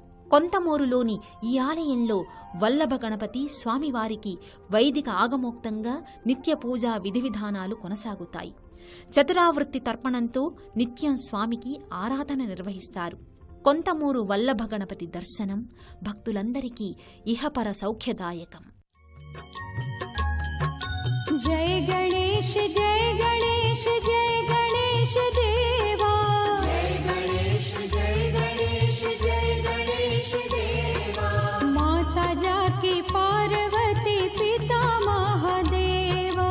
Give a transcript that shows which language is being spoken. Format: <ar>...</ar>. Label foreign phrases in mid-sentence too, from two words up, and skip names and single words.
<te>కొంతమూరులోని ఈ ఆలయంలో వల్లభ గణపతి స్వామివారికి వైదిక ఆగమోక్తంగా నిత్య పూజా విధివిధానాలు కొనసాగుతాయి. చతురావృత్తి తర్పణంతో నిత్యం స్వామికి ఆరాధన నిర్వహిస్తారు. కొంతమూరు వల్లభ గణపతి దర్శనం భక్తులందరికీ ఇహపర సౌఖ్యదాయకం.</te> <hi>जय गणेश जय गणेश जय गणेश देवा, जय गणेश जय गणेश जय गणेश देवा, माता जाकी पार्वती पिता महादेवा,</hi>